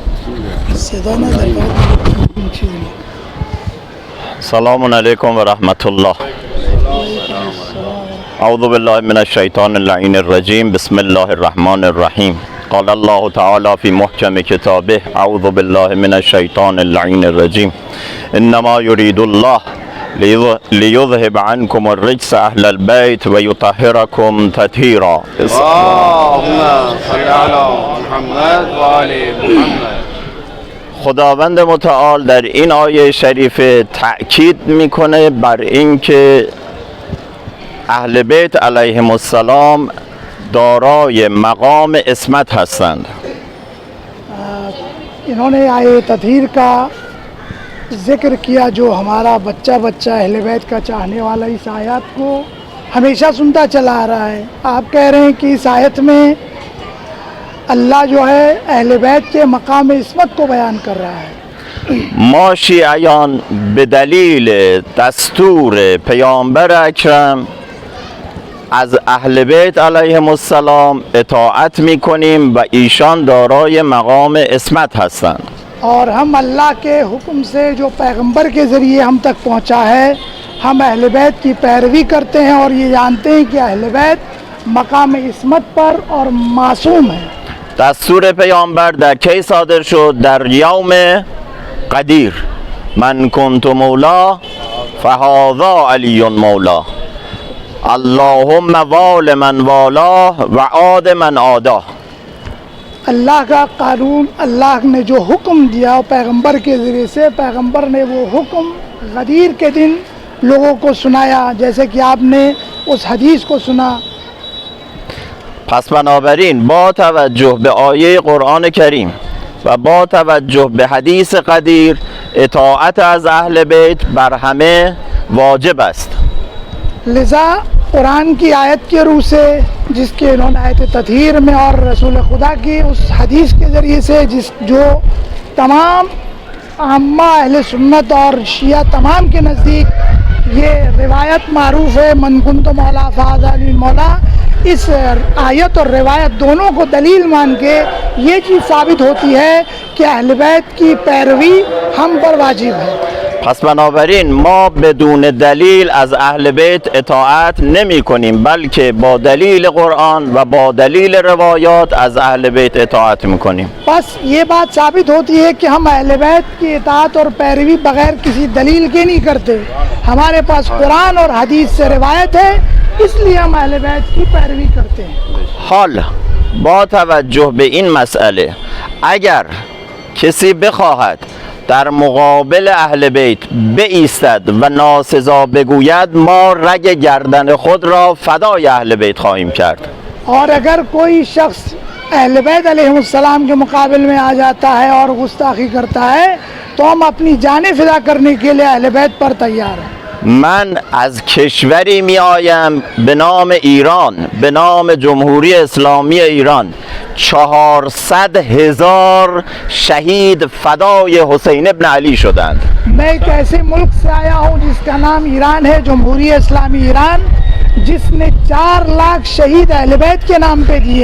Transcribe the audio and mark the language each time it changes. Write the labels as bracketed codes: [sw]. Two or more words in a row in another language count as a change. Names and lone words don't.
[ar] السلام علیکم ورحمۃ اللہ. اعوذ باللہ من الشیطان اللعین الرجیم. بسم اللہ الرحمن الرحیم. قال اللہ تعالی فی محکم کتابہ اعوذ باللہ من الشیطان اللعین الرجیم. انما یرید اللہ لیذهب عنکم الرجس اہل البیت ویطہرکم تطہیرا. اللهم صل علی محمد و آل محمد. [fa] خداوند متعال در این آیه شریف تأکید میکنه بر اینکه اهل بیت [ar] علیهم السلام [fa] دارای مقام عصمت هستند. [ur] انہوں نے آئے تطہیر کا ذکر کیا جو ہمارا بچہ اہل بیت کا چاہنے والا اس آیات کو ہمیشہ سنتا چلا آ رہا ہے. آپ کہہ رہے ہیں کہ اس آیت میں اللہ جو ہے اہل بیت کے مقام عصمت کو بیان کر رہا ہے. [fa] ما شیعیان به دلیل دستور پیامبر اکرم از اهل بیت [ar] علیهم السلام [fa] اطاعت میکنیم و ایشان دارای مقام عصمت هستند. [ur] اور ہم اللہ کے حکم سے جو پیغمبر کے ذریعے ہم تک پہنچا ہے ہم اہل بیت کی پیروی کرتے ہیں اور یہ جانتے ہیں کہ اہل بیت مقام عصمت پر اور معصوم ہیں. [fa] دستور پیامبر در کی صادر شد؟ در یوم قدیر. [ar] من کنت مولا فهذا علی مولا. اللهم وال من والاه و عاد من عاداه. [ur] اللہ کا قانون اللہ نے جو حکم دیا پیغمبر کے ذریعے سے پیغمبر نے وہ حکم غدیر کے دن لوگوں کو سنایا جیسے کہ آپ نے اس حدیث کو سنا. [fa] پس بنابراین با توجه به آیه قرآن کریم و با توجه به حدیث قدیر اطاعت از اهل بیت بر همه واجب است. [ur] لذا قرآن کی آیت کے روح سے جس کے انہوں نے آیت تطہیر میں اور رسول خدا کی اس حدیث کے ذریعے سے جو تمام عامہ اہل سنت اور شیعہ تمام کے نزدیک یہ روایت معروف ہے [ar] من کنت مولا فہذا علی مولا. [ur] اس آیت اور روایت دونوں کو دلیل مان کے یہ چیز ثابت ہوتی ہے کہ اہل بیت کی پیروی ہم پر واجب ہے. [fa] پس بنابراین ما بدون دلیل از اهل بیت اطاعت نمی کنیم بلکه با دلیل قرآن و با دلیل روایات از اهل بیت اطاعت می کنیم. [ur] بس یہ بات ثابت ہوتی ہے کہ ہم اہل بیت کی اطاعت اور پیروی بغیر کسی دلیل کے نہیں کرتے. ہمارے پاس قرآن اور حدیث سے روایت ہے اس لیے ہم اہل بیت کی پیروی کرتے ہیں. [fa] حال با توجه به این مسئله اگر کسی بخواهد در مقابل اهل بیت بایستد و ناسزا بگوید ما رگ گردن خود را فدای اهل بیت خواهیم کرد. [ur] اور اگر کوئی شخص اہل بیت [ar] علیہ السلام [ur] کے مقابل میں آ جاتا ہے اور گستاخی کرتا ہے تو ہم اپنی جانیں فدا کرنے کے لیے اہل بیت پر تیار ہیں. [fa] من از کشوری می آیم به نام ایران به نام جمهوری اسلامی ایران 400,000 شہید فدای حسین ابن علی شدند. [ur] میں ایک ایسے ملک سے آیا ہوں جس کا نام ایران ہے جمہوری اسلامی ایران جس نے 4 لاکھ شہید اہل بیت کے نام پہ دیے.